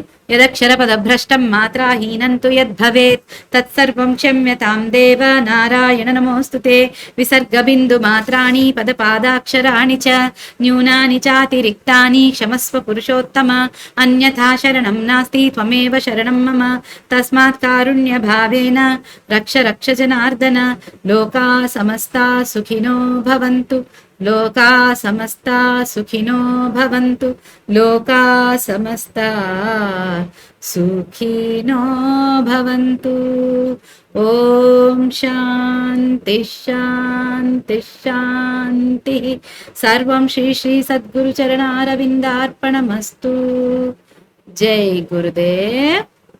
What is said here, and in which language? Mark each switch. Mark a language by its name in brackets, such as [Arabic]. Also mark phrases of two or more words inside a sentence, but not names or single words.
[Sanskrit] यदक्षर पदभ्रष्टं मात्राहीनन्तु यद्भवेत् तत्सर्वं क्षम्यतां देव नारायण नमोस्तुते. विसर्ग बिन्दु मात्राणि पदपादाक्षराणि च न्यूनानि चातिरिक्तानि क्षमस्व पुरुषोत्तम. अन्यथा शरणं नास्ति त्वमेव शरणं मम. तस्मात् कारुण्य भावेन रक्ष रक्ष जनार्दन. लोका समस्ता सुखिनो भवन्तु. लोका समस्ता सुखिनो भवन्तु. लोका समस्ता सुखिनो भवन्तु. ओं शान्ति शान्ति शान्ति. सर्वं श्री श्री सद्गुरु चरणारविन्दार्पणमस्तु. [Hindi] जय गुरुदेव.